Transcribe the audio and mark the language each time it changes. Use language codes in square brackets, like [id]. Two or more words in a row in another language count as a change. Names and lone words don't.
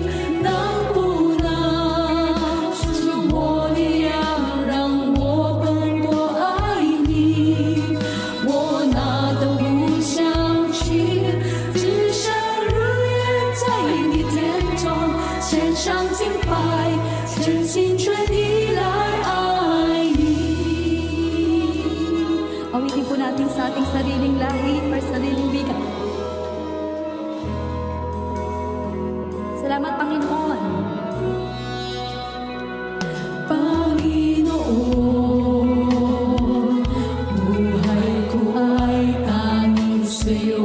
[zh] 能不能是我的羊，让我更多爱你？我哪都不想去，只想日夜在你殿中献上敬拜，全心全意来爱你。 [tl] Awitin po natin sa ating sariling langit or sariling bigat. Salamat, Panginoon. Panginoon, buhay ko ay tanging sa'yo.